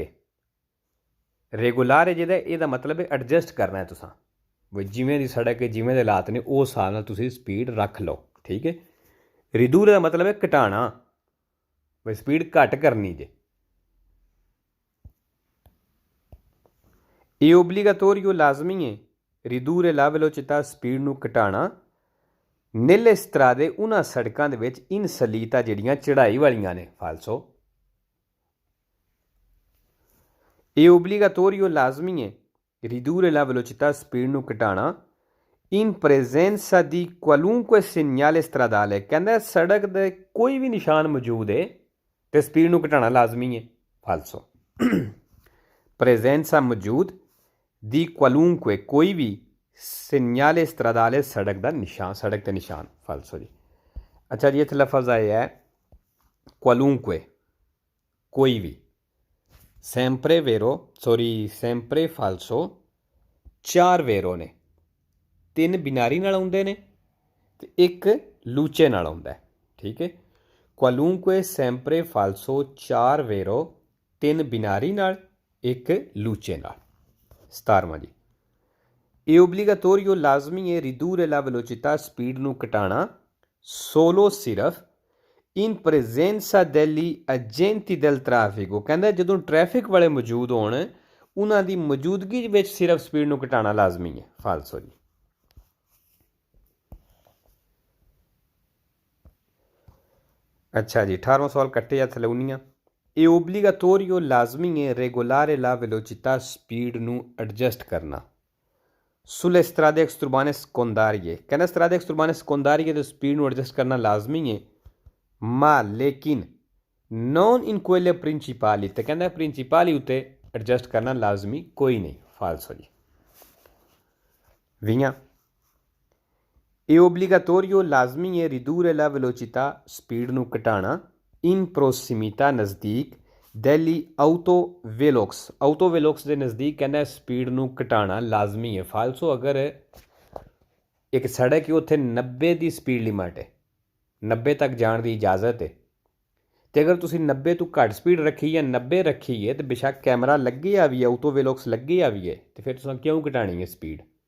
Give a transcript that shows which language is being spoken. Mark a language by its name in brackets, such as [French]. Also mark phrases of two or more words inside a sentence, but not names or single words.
[Punjabi] ਰੈਗੂਲਾਰੇ ਜਿਹਦਾ ਇਹਦਾ ਮਤਲਬ ਹੈ ਐਡਜਸਟ ਕਰਨਾ ਹੈ ਤੁਸੀਂ, ਵੀ ਜਿਵੇਂ ਦੀ ਸੜਕ ਹੈ, ਜਿਵੇਂ ਦੇ ਹਾਲਾਤ ਨੇ ਉਸ ਹਿਸਾਬ ਨਾਲ ਤੁਸੀਂ ਸਪੀਡ ਰੱਖ ਲਓ, ਠੀਕ ਹੈ। ridurre ਦਾ ਮਤਲਬ ਹੈ ਘਟਾਉਣਾ, ਵੀ ਸਪੀਡ ਘੱਟ ਕਰਨੀ ਜੇ। ਇਹ ਓਬਲੀਗਾਟੋਰੀਓ ਲਾਜ਼ਮੀ ਹੈ [Italian] ridurre la velocità [Punjabi] ਸਪੀਡ ਨੂੰ ਘਟਾਉਣਾ [Italian] nelle strade [Punjabi] ਉਹਨਾਂ ਸੜਕਾਂ ਦੇ ਵਿੱਚ [Italian] in salita [Punjabi] ਜਿਹੜੀਆਂ ਚੜ੍ਹਾਈ ਵਾਲੀਆਂ ਨੇ। ਫਾਲਸੋ ਇਹ ਓਬਲੀਗਾਟੋਰੀਓ ਲਾਜ਼ਮੀ ਹੈ [Italian] ridurre la velocità [Punjabi] ਸਪੀਡ ਨੂੰ ਘਟਾਉਣਾ [Italian] in presenza di qualunque segnale stradale। [Punjabi] ਕਹਿੰਦਾ ਸੜਕ ਦੇ ਕੋਈ ਵੀ ਨਿਸ਼ਾਨ ਮੌਜੂਦ ਹੈ ਤੇ ਸਪੀਡ ਨੂੰ ਘਟਾਉਣਾ ਲਾਜ਼ਮੀ ਹੈ। ਫਾਲਸੋ presenza ਮੌਜੂਦ ਦੀ qualunque ਕੋਈ ਵੀ [Italian] segnale stradale [Punjabi] ਸੜਕ ਦਾ ਨਿਸ਼ਾਨ, ਸੜਕ ਦੇ ਨਿਸ਼ਾਨ। ਫਾਲਸੋ ਜੀ। ਅੱਛਾ ਜੀ, ਇੱਥੇ ਲਫ਼ਜ਼ ਆਇਆ ਹੈ qualunque ਕੋਈ ਵੀ। [Italian] sempre vero sempre falso [Punjabi] 4 vero ਨੇ, 3 ਬਿਨਾਰੀ ਨਾਲ ਆਉਂਦੇ ਨੇ ਅਤੇ 1 ਲੂਚੇ ਨਾਲ ਆਉਂਦਾ ਹੈ, ਠੀਕ ਹੈ। [Italian] qualunque sempre falso 4 vero [Punjabi] 3 ਬਿਨਾਰੀ ਨਾਲ 1 ਲੂਚੇ ਨਾਲ। 17ਵਾਂ ਜੀ ਇਹ ਓਬਲੀਗਾਟੋਰੀਓ ਲਾਜ਼ਮੀ ਹੈ [Italian] ridurre la velocità [Punjabi] ਸਪੀਡ ਨੂੰ ਘਟਾਉਣਾ solo ਸਿਰਫ [Italian] in presenza degli agenti del traffico। [Punjabi] ਕਹਿੰਦਾ ਜਦੋਂ ਟ੍ਰੈਫਿਕ ਵਾਲੇ ਮੌਜੂਦ ਹੋਣ ਉਹਨਾਂ ਦੀ ਮੌਜੂਦਗੀ ਵਿੱਚ ਸਿਰਫ ਸਪੀਡ ਨੂੰ ਘਟਾਉਣਾ ਲਾਜ਼ਮੀ ਹੈ। ਫਾਲਸੋ ਜੀ। ਅੱਛਾ ਜੀ, 18ਵਾਂ ਸਵਾਲ ਕੱਟੇ ਜਾਂ ਥਲੂਨੀਆਂ। ਇਹ ਓਬਲੀਗਾਟੋਰੀਓ ਲਾਜ਼ਮੀ ਹੈ [Italian] regolare la velocità [Punjabi] ਸਪੀਡ ਨੂੰ ਐਡਜਸਟ ਕਰਨਾ [Italian] sulle strade extraurbane secondarie। [Punjabi] ਕਹਿੰਦਾ [Italian] strade extraurbane secondarie [Punjabi] ਤੇ ਸਪੀਡ ਨੂੰ ਐਡਜਸਟ ਕਰਨਾ ਲਾਜ਼ਮੀ ਹੈ ma ਲੇਕਿਨ [Italian] non in quelle principali [Punjabi] ਤੇ ਕਹਿੰਦਾ ਪ੍ਰਿੰਸੀਪਾਲੀ ਉੱਤੇ ਐਡਜਸਟ ਕਰਨਾ ਲਾਜ਼ਮੀ ਕੋਈ ਨਹੀਂ। ਫਾਲਸੋ ਜੀ। 20 ਇਹ ਓਬਲੀਗਾਟੋਰੀਓ ਲਾਜ਼ਮੀ ਹੈ [Italian] ridurre la velocità [Punjabi] ਸਪੀਡ ਨੂੰ ਘਟਾਉਣਾ [Italian] in prossimità [Punjabi] ਨਜ਼ਦੀਕ [Italian] degli autovelox [Punjabi] ਦੇ ਨਜ਼ਦੀਕ। ਕਹਿੰਦਾ ਸਪੀਡ ਨੂੰ ਘਟਾਉਣਾ ਲਾਜ਼ਮੀ ਹੈ। ਫਾਲਸੋ ਅਗਰ ਇੱਕ ਸੜਕ ਹੈ ਉੱਥੇ 90 ਦੀ ਸਪੀਡ ਲਿਮਟ ਹੈ 90 ਤੱਕ ਜਾਣ ਦੀ ਇਜਾਜ਼ਤ ਹੈ। ਤੇ ਅਗਰ ਤੁਸੀਂ 90 ਤੋਂ ਘੱਟ ਸਪੀਡ ਰੱਖੀ ਜਾਂ 90 ਰੱਖੀ ਹੈ ਤੇ ਬੇਸ਼ੱਕ ਕੈਮਰਾ ਲੱਗੇ ਆ ਵੀ ਹੈ, ਆਟੋ ਵੇਲੋਕਸ ਲੱਗੇ ਆ ਵੀ ਹੈ, ਤੇ ਫਿਰ ਤੁਸੀਂ ਕਿਉਂ ਘਟਾਣੀ ਹੈ ਸਪੀਡ?